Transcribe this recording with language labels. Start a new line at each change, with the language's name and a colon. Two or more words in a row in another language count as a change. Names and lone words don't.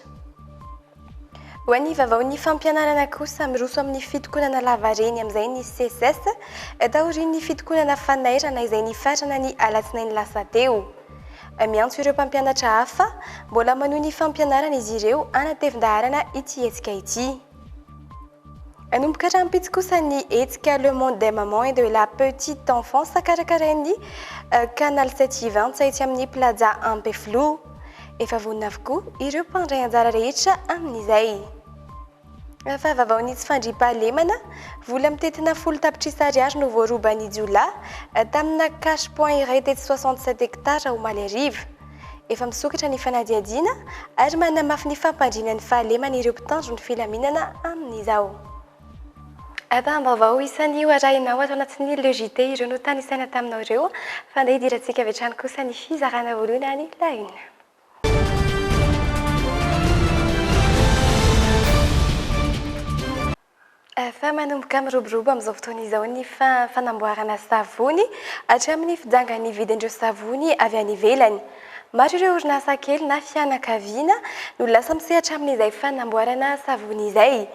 Malagasy: Ho an'ny vavaon'ny fampianarana kosa miroso amin'ny fitokonana lavareny amin'izay ny CSS taorian'ny fitokonana fanairana izay nifarana ny alatsinainy lasa teo. Miantso ireo mpampianatra hafa mbola manohy ny fampianarana izy ireo anatevin-daharana ity hetsika ity. Anomboka rahampitsy kosa ny hetsika Le Monde des Mamans et de la Petite Enfance karakarain'ny Canal 720 etsy amin'ny Plaza Ampeflo. Efa vonina avokoa ireo mpandray anjara rehetra amin'izay. Fa vavaon'ny tsy fandriam-pahalemana, vola mitetina 10 tapitrisa ariary no voarobany Jiola tamina
English: cash point
Malagasy: iray tety 67 hectara ho Malerive. Efa misokatra ny fanadiadiana ary manamafy ny fampandrinan'ny fahalemana ireo mpitandro ny filaminana amin'izao. Vaovao isan'ny hoarahinao atao anatin'ny LEJT ireo no tany isaina taminao ireo fa andeha hidirantsika avy hatrany kosa ny fizarana voalohany
French: la une.
Malagasy: Fa manomboka mirobirobo amin'izao fotoana izao ny fanamboarana savony hatramin'ny fijangan'ny vidin'ireo savony avy any ivelany. Maro ireo orinasa kely na fianakaviana no lasa misehatra amin'izay fanamboarana savony izay.